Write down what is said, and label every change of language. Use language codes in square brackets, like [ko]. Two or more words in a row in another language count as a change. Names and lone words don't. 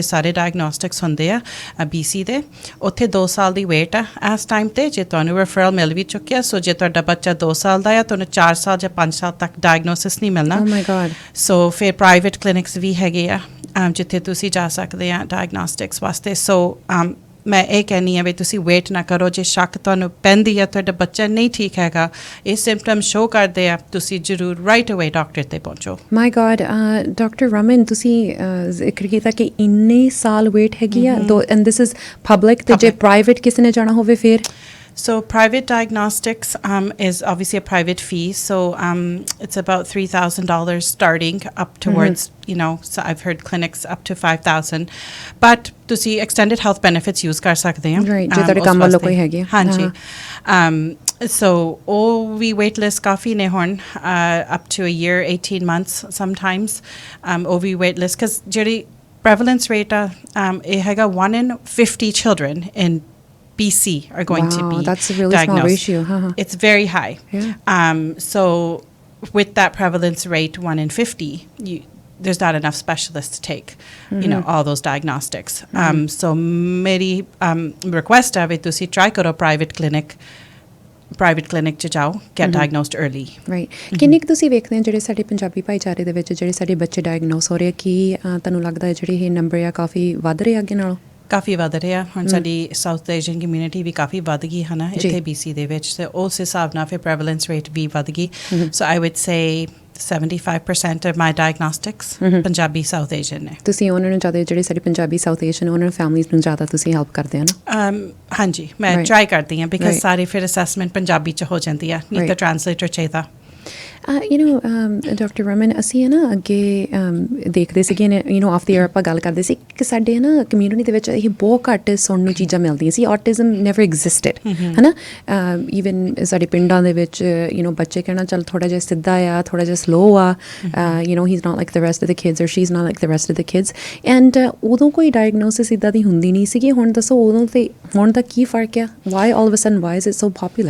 [pa] ਸਾਰੇ ਡਾਇਗਨੋਸਟਿਕਸ ਹੁੰਦੇ ਆ BC ਦੇ ਉੱਥੇ 2 ਸਾਲ ਦੀ ਵੇਟ ਆ ਇਸ ਟਾਈਮ 'ਤੇ ਜੇ ਤੁਹਾਨੂੰ ਰੈਫਰਲ ਮਿਲ ਵੀ ਚੁੱਕਿਆ ਸੋ ਜੇ ਤੁਹਾਡਾ ਬੱਚਾ 2 ਸਾਲ ਦਾ ਆ ਤੁਹਾਨੂੰ 4 ਸਾਲ ਜਾਂ 5 ਸਾਲ ਤੱਕ ਡਾਇਗਨੋਸਿਸ ਨਹੀਂ ਮਿਲਣਾ ਸੋ ਫਿਰ [en] private clinics [pa] ਵੀ ਹੈਗੇ ਆ ਜਿੱਥੇ ਤੁਸੀਂ ਜਾ ਸਕਦੇ ਆ ਡਾਇਗਨੋਸਟਿਕਸ ਵਾਸਤੇ ਸੋ ਮੈਂ ਇਹ ਕਹਿੰਦੀ ਹਾਂ ਵੀ ਤੁਸੀਂ ਵੇਟ ਨਾ ਕਰੋ ਜੇ ਸ਼ੱਕ ਤੁਹਾਨੂੰ ਪੈਂਦੀ ਹੈ ਤੁਹਾਡਾ ਬੱਚਾ ਨਹੀਂ ਠੀਕ ਹੈਗਾ ਇਹ [en] symptom show [pa] ਕਰਦੇ ਆ ਤੁਸੀਂ ਜ਼ਰੂਰ [en] right away [pa] ਡਾਕਟਰ 'ਤੇ ਪਹੁੰਚੋ [en] my God [pa] ਡਾਕਟਰ ਰਮਨ ਤੁਸੀਂ ਜ਼ਿਕਰ ਕੀਤਾ ਕਿ ਇੰਨੇ ਸਾਲ ਵੇਟ ਹੈਗੀ ਆ [en] and this is public [pa] ਤੇ ਜੇ ਪ੍ਰਾਈਵੇਟ ਕਿਸੇ ਨੇ ਜਾਣਾ ਹੋਵੇ ਫਿਰ [en] So private diagnostics is obviously a private fee. So it's about $3,000 starting up towards, so I've heard clinics up to 5,000. But ਤੁਸੀਂ extended health benefits use [pa] ਕਰ ਸਕਦੇ ਹੋ. Right, ਜੇ ਤੁਹਾਡੇ ਕੰਮ ਵੱਲੋਂ ਕੋਈ ਹੈਗੇ. ਹਾਂਜੀ. [en] So we wait list [pa] ਕਾਫੀ ਨੇ ਹੁਣ [en] up to a year 18 months sometimes we wait list because ਜਿਹੜੀ prevalence rate [pa] ਇਹ ਹੈਗਾ [en] 1 in 50 children in BC are going to be that's a really diagnosed. small ratio. It's very high. Yeah. So with that prevalence rate 1 in 50 there's not enough specialists to take you know all those diagnostics. [pa] So ਮੇਰੀ ਰਿਕੁਐਸਟ ਹੈ ਤੁਸੀਂ ਟ੍ਰਾਈ ਕਰੋ [en] private clinic [pa] ਚ ਜਾਓ [en] get diagnosed early. [pa] ਰਾਈਟ ਕਿੰਨੇ ਕੁ ਤੁਸੀਂ ਵੇਖਦੇ ਹੋ ਜਿਹੜੇ ਸਾਡੇ ਪੰਜਾਬੀ ਭਾਈਚਾਰੇ ਦੇ ਵਿੱਚ ਜਿਹੜੇ ਸਾਡੇ ਬੱਚੇ ਡਾਇਗਨੋਸ ਹੋ ਰਹੇ ਕੀ ਤੁਹਾਨੂੰ ਲੱਗਦਾ ਹੈ ਜਿਹੜੇ ਇਹ ਨੰਬਰ ਆ ਕਾਫੀ ਵੱਧ ਰਹੇ ਅੱਗੇ ਨਾਲੋਂ ਕਾਫੀ ਵੱਧ ਰਿਹਾ ਹੁਣ ਸਾਡੀ [en] South Asian community [pa] ਵੀ ਕਾਫੀ ਵੱਧ ਗਈ ਹੈ ਨਾ ਇੱਥੇ BC ਦੇ ਵਿੱਚ ਤੇ ਉਸ ਹਿਸਾਬ ਨਾਲ ਫਿਰ [en] prevalence rate [pa] ਵੀ ਵੱਧ ਗਈ [en] so I would say 75% of my diagnostics [pa] ਪੰਜਾਬੀ [en] South Asian [pa] ਨੇ ਤੁਸੀਂ ਉਹਨਾਂ ਨੂੰ ਜ਼ਿਆਦਾ ਜਿਹੜੇ ਸਾਡੇ ਪੰਜਾਬੀ [en] South Asian [pa] ਉਹਨਾਂ ਫੈਮਲੀਜ਼ ਨੂੰ ਜ਼ਿਆਦਾ ਤੁਸੀਂ ਹੈਲਪ ਕਰਦੇ ਹੋ ਨਾ ਹਾਂਜੀ ਮੈਂ ਟਰਾਈ ਕਰਦੀ ਹਾਂ ਬਿਕਾਜ਼ ਸਾਰੇ ਫਿਰ ਅਸੈਸਮੈਂਟ ਪੰਜਾਬੀ ਚ ਹੋ ਜਾਂਦੀ ਆ ਨਹੀਂ ਤਾਂ ਟ੍ਰਾਂਸਲੇਟਰ ਚਾਹੀਦਾ ਡਾਕਟਰ ਰਮਨ ਅਸੀਂ ਹੈ ਨਾ ਅੱਗੇ ਦੇਖਦੇ ਸੀਗੇ [en] off the air [pa] ਆਪਾਂ ਗੱਲ ਕਰਦੇ ਸੀ ਕਿ ਸਾਡੇ ਨਾ ਕਮਿਊਨਿਟੀ ਦੇ ਵਿੱਚ ਇਹ ਬਹੁਤ ਘੱਟ ਸੁਣਨ ਨੂੰ ਚੀਜ਼ਾਂ ਮਿਲਦੀਆਂ ਸੀ [en] autism never existed [pa] ਹੈ ਨਾ ਈਵਨ ਸਾਡੇ ਪਿੰਡਾਂ ਦੇ ਵਿੱਚ ਬੱਚੇ ਕਹਿਣਾ ਚੱਲ ਥੋੜ੍ਹਾ ਜਿਹਾ ਸਿੱਧਾ ਆ ਥੋੜ੍ਹਾ ਜਿਹਾ ਸਲੋ ਆ [en] he is not like the rest of the kids or she is not like the rest of the kids and [pa] ਉਦੋਂ ਕੋਈ ਡਾਇਗਨੋਸਿਸ ਇੱਦਾਂ ਦੀ ਹੁੰਦੀ ਨਹੀਂ ਸੀਗੀ ਹੁਣ ਦੱਸੋ ਉਦੋਂ ਤੇ ਹੁਣ ਦਾ ਕੀ ਫਰਕ ਆ [en] why all of a sudden why is it so popular